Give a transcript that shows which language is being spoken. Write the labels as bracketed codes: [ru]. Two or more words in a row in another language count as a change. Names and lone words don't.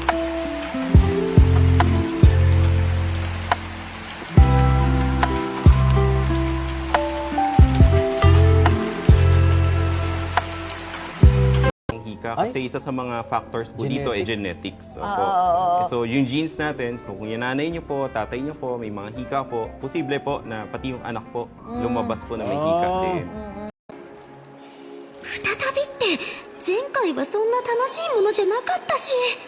[tl] kasi isa sa mga factors po dito ay genetics. Opo. So yung genes natin, kung yung nanay nyo po, tatay nyo po, may mga hika po, posible po na pati yung anak po lumabas po na may hika din. [ja] 再びって前回はそんな楽しいものじゃなかったし。